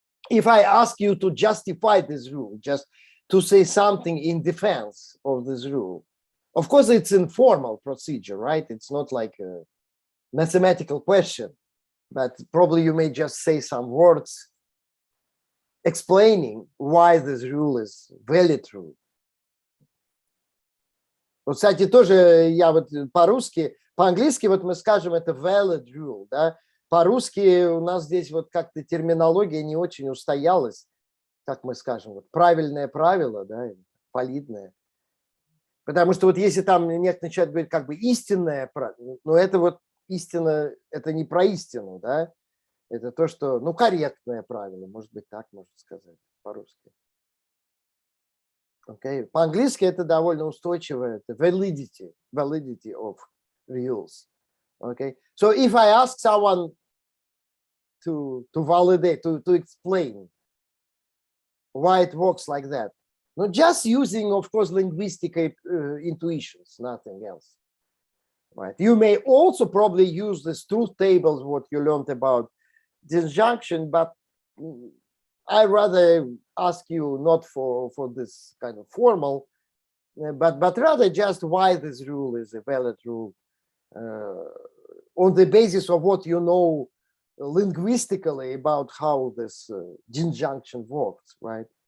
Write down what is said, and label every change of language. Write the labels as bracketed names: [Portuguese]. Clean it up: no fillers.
[English] If I ask you to justify this rule, just to say something in defense of this rule, of course it's informal procedure, right? It's not like a mathematical question, but probably you may just say some words explaining why this rule is valid rule. [Russian] Вот, кстати, тоже я вот по-русски, по-английски вот мы скажем это [English] valid rule, [Russian] да? По-русски у нас здесь вот как-то терминология не очень устоялась, как мы скажем, вот правильное правило, да, валидное. Потому что вот если там некоторые начинают говорить как бы истинное правило, но это вот истина, это не про истину, да, это то, что, ну, корректное правило, может быть, так можно сказать по-русски. [English] Okay. [Russian] По-английски это довольно устойчивое, это [English] validity of rules. Okay. So if I ask someone to validate, to explain why it works like that, not just using, of course, linguistic intuitions, nothing else. Right. You may also probably use these truth tables, what you learned about disjunction, but I rather ask you not for this kind of formal, but rather just why this rule is a valid rule on the basis of what you know linguistically about how this disjunction works, right?